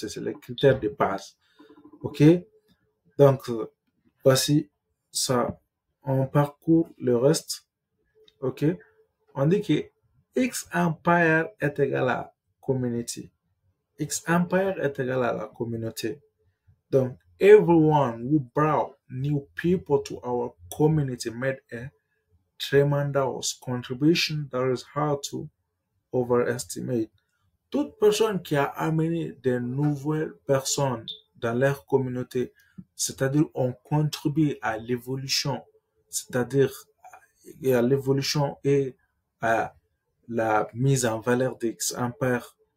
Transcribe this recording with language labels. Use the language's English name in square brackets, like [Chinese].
[French] C'est les critères de base. OK? Donc, voici ça. On parcourt le reste. OK? On dit que X Empire est égal à community. X Empire est égal à la communauté. [English] Donc, everyone who brought new people to our community made a tremendous contribution that is hard to overestimate. [French] Toute personne qui a amené de nouvelles personnes dans leur communauté, c'est-à-dire on contribue à l'évolution, c'est-à-dire à l'évolution et à la mise en valeur d'X Empire.